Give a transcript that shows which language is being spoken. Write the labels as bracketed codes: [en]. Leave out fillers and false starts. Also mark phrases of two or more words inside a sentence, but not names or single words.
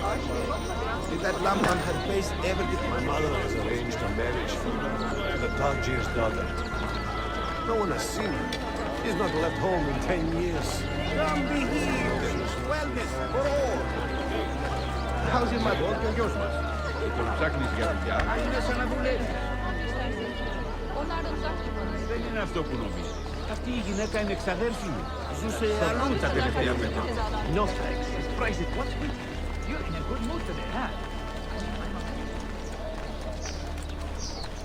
[en] Did that Lamban had placed everything? My mother has arranged a marriage for me to the Tajir's daughter. No one has seen her. She's not left home in 10 years. Come be healed. Wellness for all. How's your mother? [el] Δεν είναι αυτό που νομίζει. Αυτή η γυναίκα είναι εξαδέρφη μου. Ζούσε αλλού τα τελευταία 5 χρόνια. [en] No thanks. Surprise it. What's with you? You're in a good mood today, huh?